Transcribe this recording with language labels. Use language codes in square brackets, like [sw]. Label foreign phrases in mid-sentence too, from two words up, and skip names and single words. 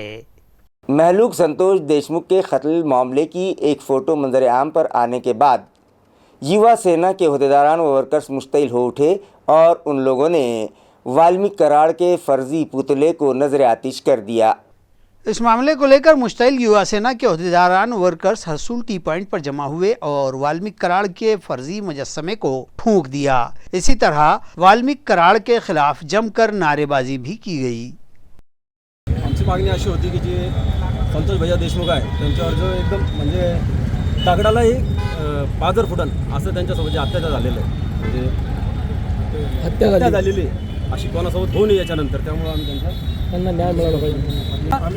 [ur] مہلوک سنتوش دیشمکھ کے قتل معاملے کی ایک فوٹو منظر عام پر آنے کے بعد یووا سینا کے عہدیداران و ورکرز مشتعل ہو اٹھے اور ان لوگوں نے والمیک کراڑ کے فرضی پتلے کو نظر آتش کر دیا۔ اس معاملے کو لے کر مشتعل یووا سینا کے عہدیداران ورکرز حصول ٹی پوائنٹ پر جمع ہوئے اور والمیک کراڑ کے فرضی مجسمے کو پھونک دیا۔ اسی طرح والمیک کراڑ کے خلاف جم کر نعرے بازی بھی کی گئی۔ [mr] आमची मागणी अशी होती की जे संतोष भैया देशमुख आहे त्यांच्यावर जो एकदम म्हणजे दगडालाही पाजर फुटन असं त्यांच्यासोबत जे अत्याचार झालेलं आहे, म्हणजे हत्या झालेली अशी कोणासोबत होऊ नये याच्यानंतर, त्यामुळे आम्ही त्यांना न्याय मिळाला पाहिजे।